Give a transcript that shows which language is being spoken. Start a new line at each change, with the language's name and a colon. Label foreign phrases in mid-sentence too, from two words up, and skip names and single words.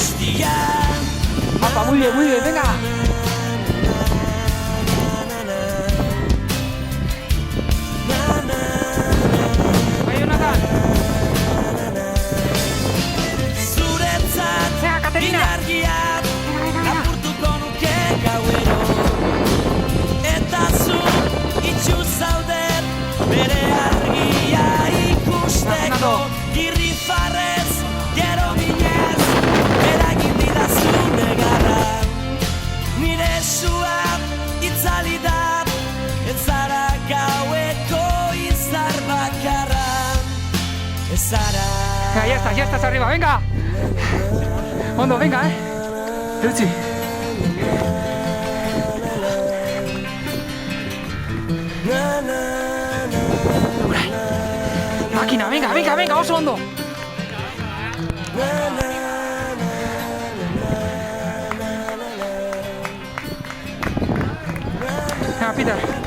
Spanish: Apa, muy bien, venga. Venga, Jonathan. Venga, Caterina.
Basque: Lapurtuko nuke gauero, eta zu itxu zaude bere argia ikusteko. Irrifarrez, gero minez, eragin didazu negarra. Nire sua itzali da, ez zara gaueko izar bakarra. Ez zara.
Spanish: Venga, ya estás arriba, venga.
Basque: Ondo, venga, Eutsi.
Spanish: Máquina, venga, venga, venga,
Basque: oso ondo.
Spanish: Venga, Peter.